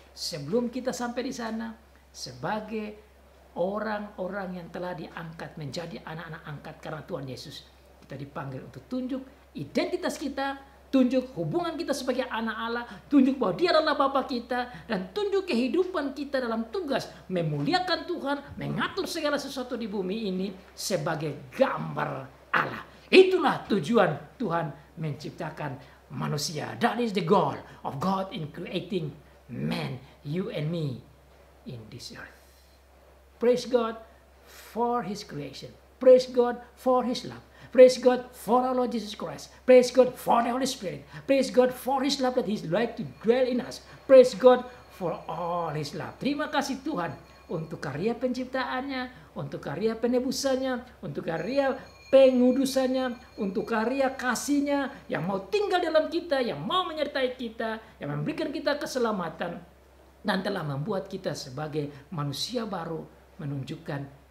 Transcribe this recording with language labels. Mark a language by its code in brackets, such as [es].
[id] Sebelum kita sampai di sana, sebagai orang-orang yang telah diangkat menjadi anak-anak angkat karena Tuhan Yesus, kita dipanggil untuk tunjuk identitas kita, tunjuk hubungan kita sebagai anak Allah, tunjuk bahwa Dia adalah Bapa kita, dan tunjuk kehidupan kita dalam tugas memuliakan Tuhan, mengatur segala sesuatu di bumi ini sebagai gambar Allah. Itulah tujuan Tuhan menciptakan manusia. [en] That is the goal of God in creating man, you and me, in this earth. Praise God for His creation. Praise God for His love. Praise God for our Lord Jesus Christ. Praise God for the Holy Spirit. Praise God for His love that He's like to dwell in us. Praise God for all His love. [id] Terima kasih Tuhan untuk karya penciptaannya, untuk karya penebusannya, untuk karya pengudusannya, untuk karya kasihnya yang mau tinggal dalam kita, yang mau menyertai kita, yang memberikan kita keselamatan, dan telah membuat kita sebagai manusia baru, menunjukkan